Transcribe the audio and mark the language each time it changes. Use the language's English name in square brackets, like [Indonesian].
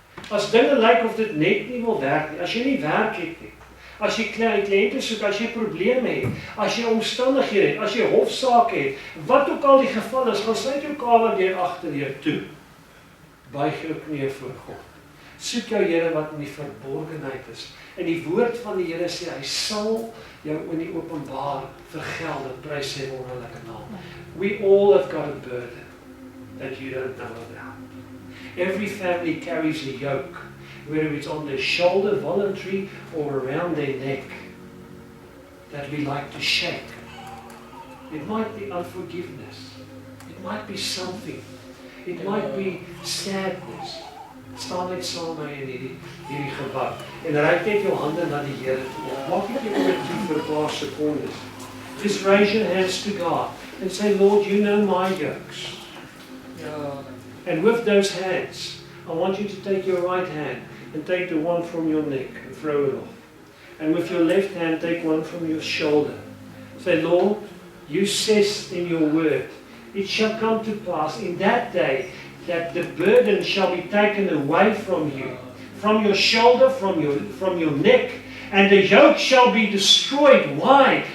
[Afrikaans] As dinge lyk of dit net nie wil werk nie, as jy nie werk het nie, as jy kliënte soek, as jy probleme het, as jy omstandighede het, as jy hofsaake het, wat ook al die geval is, gaan sluit jou kamer deur agter jou toe. Buig jou knieë voor God. Soek jou Here wat in die verborgenheid is. En die woord van die Here sê, hy sal jou in die openbaar vergelde, prys sy wonderlike naam. [English] We all have got a burden that you don't know about. Every family carries a yoke, whether it's on their shoulder, voluntary, or around their neck, that we like to shake. It might be unforgiveness. It might be something. It might be sadness. [Afrikaans] Staan net saam met my in hierdie gebou. En reik net jou hande na die Here toe. Maak net jou oë toe vir 'n paar sekondes. [English] Just raise your hands to God and say, Lord, you know my yokes. And with those hands, I want you to take your right hand and take the one from your neck and throw it off. And with your left hand, take one from your shoulder. Say, Lord, you says in your word, it shall come to pass in that day that the burden shall be taken away from you, from your shoulder, from your neck, and the yoke shall be destroyed. Why?